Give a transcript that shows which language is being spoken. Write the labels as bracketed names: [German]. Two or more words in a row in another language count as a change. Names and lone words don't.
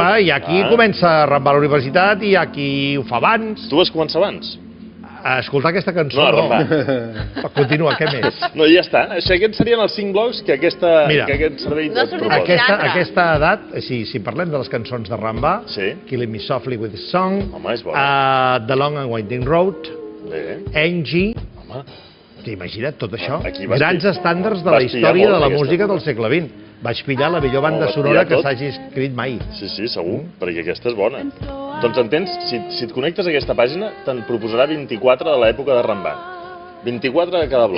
[Catalan] I aquí comença a Rambà a la universitat i aquí ho fa abans. Tu vas començar abans? A escoltar aquesta cançó, no. Continua, què més? No, ja està. Aquests serien els 5 blocs que aquest servei et proposa. Aquesta edat, si parlem de les cançons de Rambà, Killing Me Softly with His Song, The Long and Winding Road, Angie... Imagina't tot això. Grans estàndards de la història de la música del segle XX. Vaig pillar la millor banda sonora que s'hagi escrit mai. Sí, segur, perquè aquesta és bona. Doncs entens, si et connectes a aquesta pàgina, te'n proposarà 24 de l'època de Rambà. 24 de cada bloc.